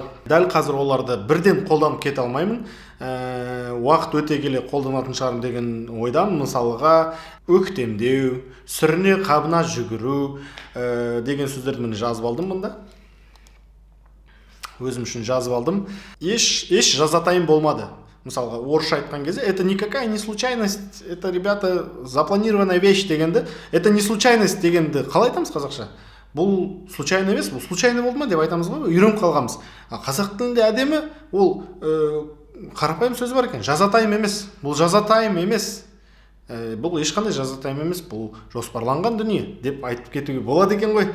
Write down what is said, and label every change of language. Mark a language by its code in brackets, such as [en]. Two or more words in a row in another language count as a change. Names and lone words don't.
[kk] Дәл қазір оларды бірден қолданып кете алмаймын. Уақыт өте келе қолданатын шығармын деген ойдан, мысалға өктемдеу, сүріне қабына жүгіру деген сөздерді мен жазып алдым мұнда. Өзім үшін жазып алдым. Еш жазатайым болмады. Мысалға, орысша айтқан кезде, [ru] это никакая не случайность, это, ребята, запланированная вещь дегенді, это не случайность [kk] дегенді қалай айтамыз қазақша? Бұл случайно емес, бұл случайно болды ма деп айтамыз ғой, үйреніп қалғанбыз. Қазақ тілінде әдемі, ол қарапайым сөз бар екен, жазатайым емес. Бұл жазатайым емес. Бұл ешқандай жазатайым емес, бұл жоспарланған дүние деп айтып кетуге болады екен ғой.